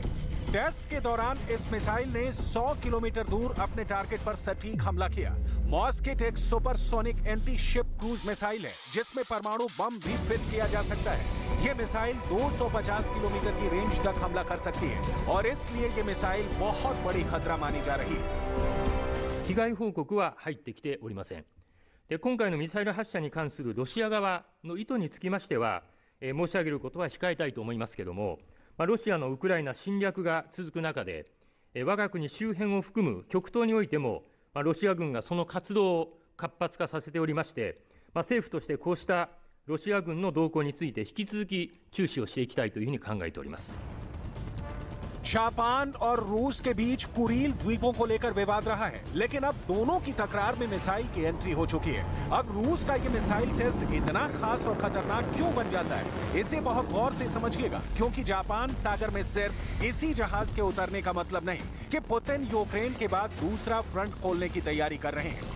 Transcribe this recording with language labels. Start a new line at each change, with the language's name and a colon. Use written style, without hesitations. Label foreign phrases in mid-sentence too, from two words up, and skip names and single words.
Hindi: टेस्ट के दौरान इस मिसाइल ने 100 किलोमीटर दूर अपने टारगेट पर सटीक हमला किया। मॉस्केट एक
English: supersonic anti ship cruise missile
Hindi: है जिसमें परमाणु बम भी फिट किया जा सकता है। यह मिसाइल 250 किलोमीटर की रेंज तक हमला कर सकती है और इसलिए यह मिसाइल बहुत बड़ी खतरा मानी जा रही है।
Japanese: 被害報告は入ってきておりません。で、今回のミサイル発射に関するロシア側の意図につきましては、申し上げることは控えたいと思いますけれども、ロシアのウクライナ侵略が続く中で、我が国周辺を含む極東においても、ロシア軍がその活動を活発化させておりまして、政府としてこうしたロシア軍の動向について引き続き注視をしていきたいというふうに考えております。
Hindi: जापान और रूस के बीच कुरील द्वीपों को लेकर विवाद रहा है, लेकिन अब दोनों की तकरार में मिसाइल की एंट्री हो चुकी है। अब रूस का ये मिसाइल टेस्ट इतना खास और खतरनाक क्यों बन जाता है, इसे बहुत गौर से समझिएगा, क्योंकि जापान सागर में सिर्फ इसी जहाज के उतरने का मतलब नहीं कि पुतिन यूक्रेन के बाद दूसरा फ्रंट खोलने की तैयारी कर रहे हैं।